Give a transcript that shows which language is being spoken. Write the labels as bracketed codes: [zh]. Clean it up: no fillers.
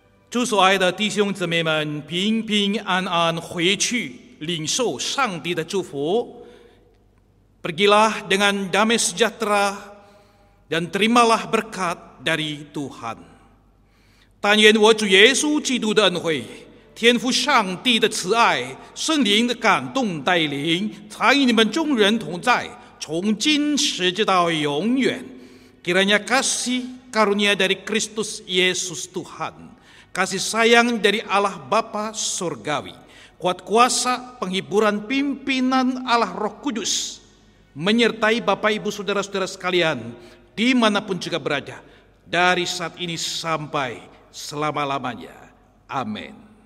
[zh] 主所爱的弟兄姊妹们，平平安安回去，领受上帝的祝福。 [id] Pergilah dengan damai sejahtera dan terimalah berkat dari Tuhan。 [zh] 但愿我主耶稣基督的恩惠、天父上帝的慈爱、圣灵的感动带领，常与你们众人同在，从今时直到永远。 [id] Kiranya kasih karunia dari Kristus Yesus Tuhan, kasih sayang dari Allah Bapa Surgawi, kuat kuasa penghiburan pimpinan Allah Roh Kudus, menyertai Bapak Ibu Saudara-saudara sekalian, dimanapun juga berada, dari saat ini sampai selama-lamanya. Amin.